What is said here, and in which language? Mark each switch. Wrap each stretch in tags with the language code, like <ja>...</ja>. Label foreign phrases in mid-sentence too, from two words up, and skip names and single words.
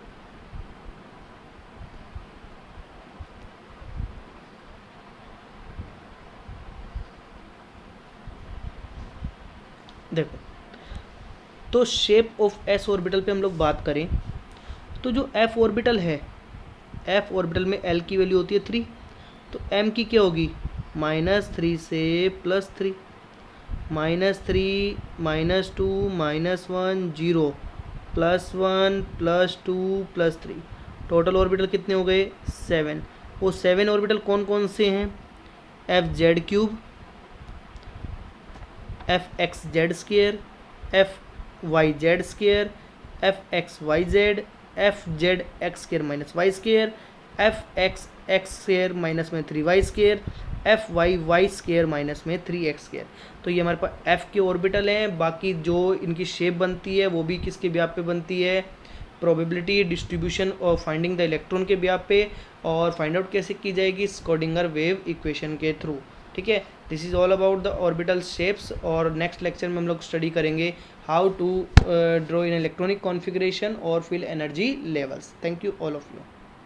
<hi>देखो तो</hi> <en>shape of s orbital</en> <hi>पे हम लोग बात करें, तो जो</hi> <en>f orbital</en> <hi>है,</hi> <en>f orbital</en> <hi>में l की वैल्यू होती है 3, तो m की क्या होगी -3 से +3, -3 -2 -1 0 +1 +2 +3,</hi> <en>total orbital</en> <hi>कितने हो गए 7। वो 7 ऑर्बिटल कौन कौन से हैं, fz3, fxz2, fyz2, fxyz, fzx2 -y2, fxx2 -3y2, fyy2 -3x2। तो ये हमारे पास f के ऑर्बिटल हैं। बाकी जो इनकी शेप बनती है वो भी किसके ब्याह पे बनती है,</hi> <en>probability distribution</en> <hi>और</hi> <en>finding the electron</en> <hi>के ब्याह पे, और</hi> <en>find out</en> <hi>कैसे की जाएगी,</hi> <en>Schrödinger wave equation</en> <hi>के थ्रू, ठीक है।</hi> <en>this is all about the orbital shapes, and next lecture</en> <hi>में हम लोग</hi> <en>study will how to draw in electronic configuration and fill energy levels. thank you all of you.</en>